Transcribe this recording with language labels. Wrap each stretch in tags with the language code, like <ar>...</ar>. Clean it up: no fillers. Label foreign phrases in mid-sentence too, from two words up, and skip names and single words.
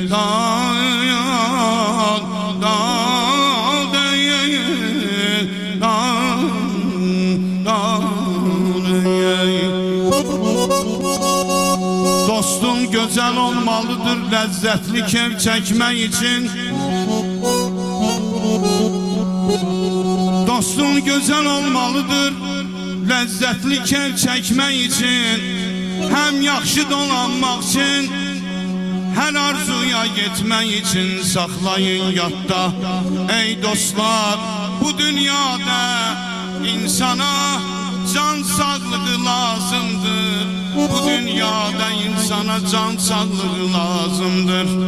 <az>Dayan, dostum gözəl olmalıdır ləzzətli keyf çəkmək için.</az> <tr>Dostun güzel olmalıdır lezzetli keyf çekmek için.</tr> <az>həm yaxşı dolanmaq üçün, hər arzuya yetmək üçün saxlayın yadda. Ey dostlar, bu dünyada insana can sağlığı lazımdır. Bu dünyada insana can sağlığı lazımdır.</az>